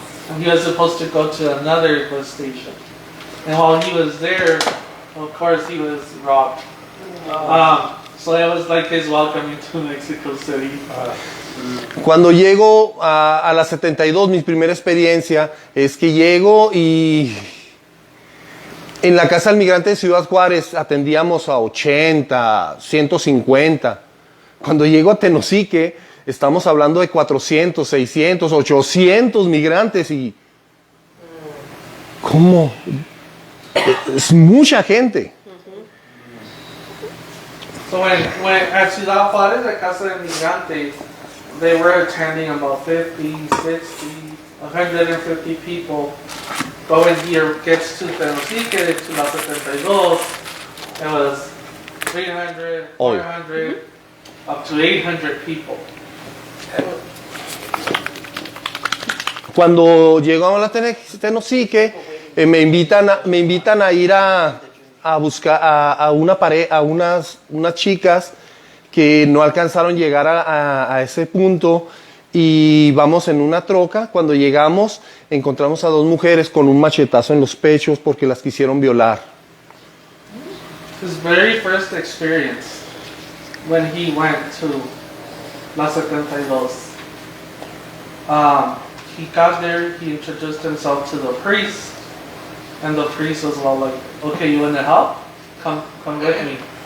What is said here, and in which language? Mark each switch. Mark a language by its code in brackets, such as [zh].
[en] And he was supposed to go to another bus station. And while he was there, of course, he was robbed. So that was like his welcome into Mexico City. [es] Cuando llego a la 72, mi primera experiencia es que llego y en la casa del migrante de Ciudad Juárez atendíamos a 80, 150. Cuando llego a Tenosique, estamos hablando de 400, 600, 800 migrantes y... ¿Cómo? Es mucha gente. [en] So when at Ciudad Juárez, at Casa del Migrante, they were attending about 50, 60, 150 people. But when he gets to Tenosique, to La 72, it was 300, 400, up to 800 people. [es] Cuando llegamos a la Tenosique, me invitan a ir a buscar a unas chicas que no alcanzaron a llegar a ese punto y vamos en una troca. Cuando llegamos encontramos a 2 mujeres con un machetazo en los pechos porque las quisieron violar. [en] His very first experience when he went to La 72. He got there, he introduced himself to the priest, and the priest was all like, okay, you want to help? Come with me.